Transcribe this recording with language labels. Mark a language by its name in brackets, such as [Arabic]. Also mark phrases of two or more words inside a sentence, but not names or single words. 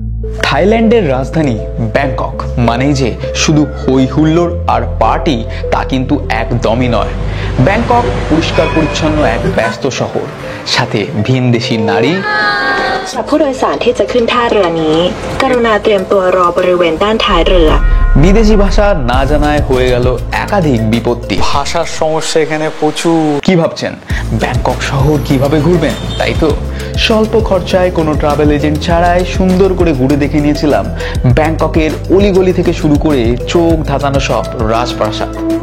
[Bangla] থাইল্যান্ডের রাজধানী ব্যাংকক মানেই যে শুধু হই হুল্লোড় আর পার্টি তা কিন্তু একদমই নয়। ব্যাংকক পরিষ্কার পরিচ্ছন্ন এক ব্যস্ত শহর, সাথে ভিনদেশী নারী। [Thai] สำหรับผู้โดยสารที่จะขึ้นท่าเรือนี้กรุณาเตรียมตัวรอบริเวณด้านท้ายเรือ [Bangla] বিদেশি ভাষা না জানায় হয়ে গেল একাধিক বিপত্তি। ভাষার সমস্যা এখানে প্রচুর। কি ভাবছেন ব্যাংকক শহর কিভাবে ঘুরবেন, তাই তো? স্বল্প খরচায় কোনো [English] travel agent [Bangla] ছাড়াই সুন্দর করে ঘুরে দেখে নিয়েছিলাম ব্যাংককের অলিগলি থেকে শুরু করে চোখ ধাঁধানো সব রাজপ্রাসাদ।